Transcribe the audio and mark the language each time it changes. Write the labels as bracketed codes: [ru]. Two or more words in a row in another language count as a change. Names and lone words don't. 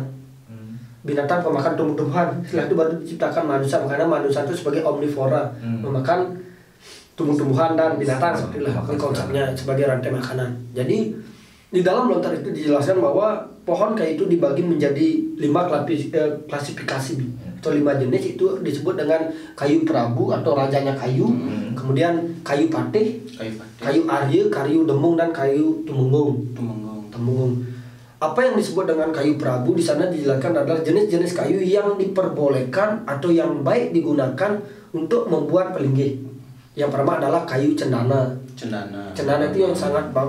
[id] Binatang pemakan tumbuh-tumbuhan. Setelah itu baru diciptakan manusia, karena manusia itu sebagai omnivora, memakan tumbuh-tumbuhan dan binatang, seperti itulah konsepnya sebagai rantai makanan. Jadi di dalam lontar itu dijelaskan bahwa pohon kayu itu dibagi menjadi 5 klasifikasi atau 5 jenis. Itu disebut dengan kayu Prabu atau rajanya kayu, kemudian kayu patih, kayu arya, kayu demung, dan kayu tumenggung. Apa yang disebut dengan kayu Prabu di sana dijelaskan adalah jenis-jenis kayu yang diperbolehkan atau yang baik digunakan untuk membuat pelinggih. Yang pertama adalah kayu cendana. Cendana itu yang sangat bagus.